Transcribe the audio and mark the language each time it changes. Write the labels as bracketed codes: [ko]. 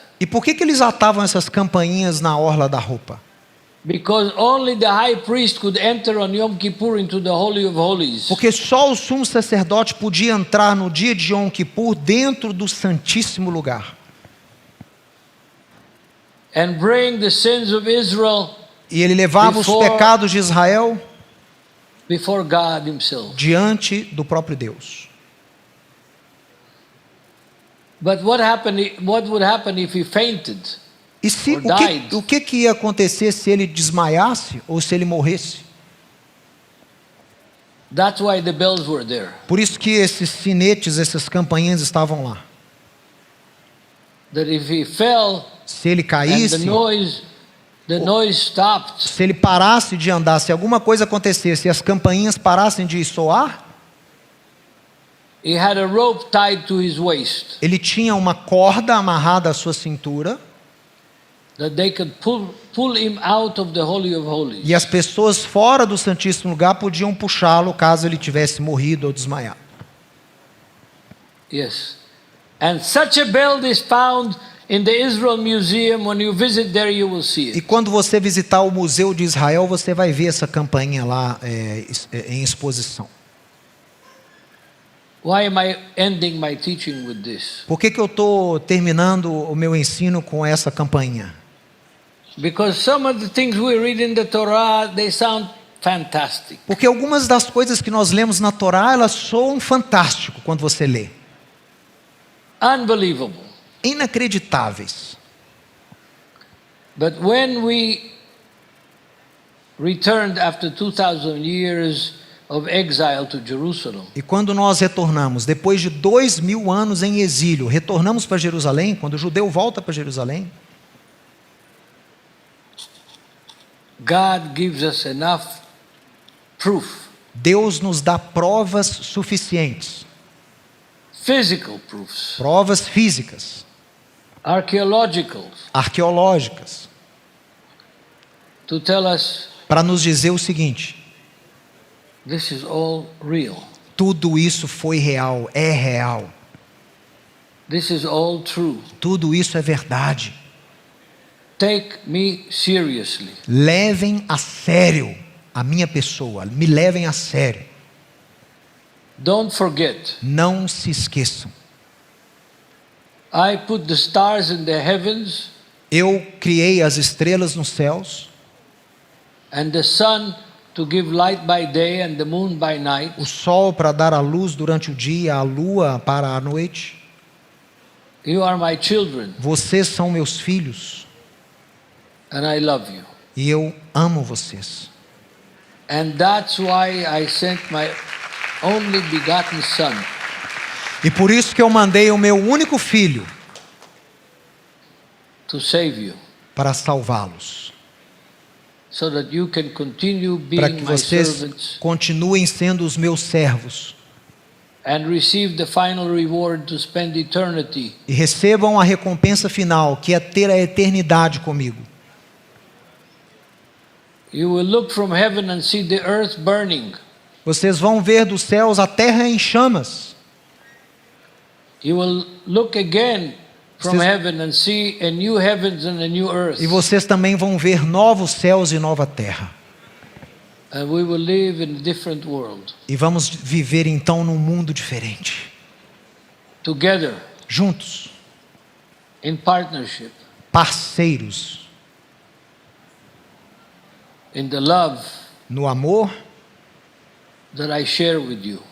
[pt] E por que eles atavam essas campainhas na orla da roupa? [en] Because only the high priest could enter on Yom Kippur into the Holy of Holies. [pt] Porque só o sumo sacerdote podia entrar no dia de Yom Kippur dentro do Santíssimo Lugar. [en] And bring the sins of Israel [pt] E ele levava os pecados de Israel [en] before God himself. [pt] diante do próprio Deus. [en] But what would happen if he fainted? [pt] E se, [en] Or died. [pt] o que ia acontecer se ele desmaiasse ou se ele morresse? [en] That's why the bells were there. [pt] Por isso que esses sinetes, essas campainhas estavam lá. [en] That if he fell [pt] Se ele [en] and [pt] caísse, [en] the noise stopped, [pt] se ele parasse de andar, se alguma coisa acontecesse e as campainhas parassem de soar, [en] he had a rope tied to his waist [pt] ele tinha uma corda amarrada à sua cintura, [en] that they could pull him out of the Holy of Holies. [pt] e as pessoas fora do Santíssimo Lugar podiam puxá-lo caso ele tivesse morrido ou desmaiado. [en] Yes. And such a belt is found In the Israel Museum, when you visit there, you will see [pt] E [en] it. [pt] quando você visitar o Museu de Israel, você vai ver essa campainha lá em exposição. [en] Why am I ending my teaching with this? [pt] Por que eu estou terminando o meu ensino com essa campainha? [en] Because some of the things we read in the Torah, they sound fantastic. [pt] Porque algumas das coisas que nós lemos na Torá, elas soam fantástico quando você lê. [en] Unbelievable. [pt] Inacreditáveis. [en] But when we returned after 2,000 years of exile to Jerusalem, [pt] E quando nós retornamos, depois de 2000 anos em exílio, retornamos para Jerusalém, quando o judeu volta para Jerusalém, [en] God gives us enough proof, [pt] Deus nos dá provas suficientes, [en] physical proofs, [pt] provas físicas, [en] archaeological, [pt] arqueológicas, [en] to tell us [pt] para nos dizer o seguinte: [en] this is all real. [pt] tudo isso foi real, é real, [en] This is all true. [pt] tudo isso é verdade. [en] Take me seriously. [pt] Levem a sério a minha pessoa, me levem a sério. [en] Don't forget, [pt] Não se esqueçam. [en] I put the stars in the heavens [pt] Eu criei as estrelas nos céus, [en] and the sun to give light by day and the moon by night. [pt] o sol para dar a luz durante o dia, a lua para a noite. [en] You are my children [pt] Vocês são meus filhos [en] and I love you. [pt] e eu amo vocês. [en] And that's why I sent my only begotten son [pt] E por isso que eu mandei o meu único filho [en] to save you, [pt] para salvá-los, [en] so that you can continue [pt] para [en] being [pt] que [en] my [pt] vocês [en] servants [pt] continuem sendo os meus servos [en] and receive the final reward to spend eternity [pt] e recebam a recompensa final, que é ter a eternidade comigo. [en] You will look from heaven and see the earth burning. [pt] Vocês vão ver dos céus a terra em chamas. [en] You will look again from [pt] Vocês- [en] heaven and see a new heavens and a new earth. [pt] E vocês também vão ver novos céus e nova terra. [en] And we will live in a different world. [pt] E vamos viver então num mundo diferente. [en] Together, [pt] Juntos, [en] in partnership, [pt] parceiros, [en] in the love [pt] no amor [en] that I share with you.